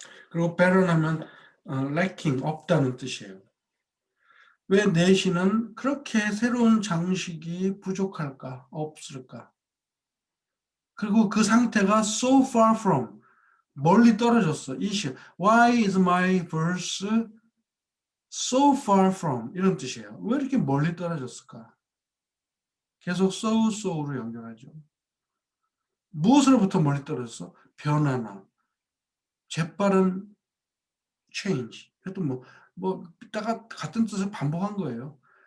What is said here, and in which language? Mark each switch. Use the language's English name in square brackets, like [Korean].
[Korean] 그리고 barren하면 lacking, 없다는 뜻이에요. 왜 내 시는 그렇게 새로운 장식이 부족할까? 없을까? 그리고 그 상태가 [English] so far from, [Korean] 멀리 떨어졌어. 이 시. [English] Why is my verse so far from? [Korean] 이런 뜻이에요. 왜 이렇게 멀리 떨어졌을까? 계속 so로 연결하죠. 무엇으로부터 멀리 떨어졌어? 변화나 재빠른 change. 하여튼 이따가 같은 뜻을 반복한 거예요.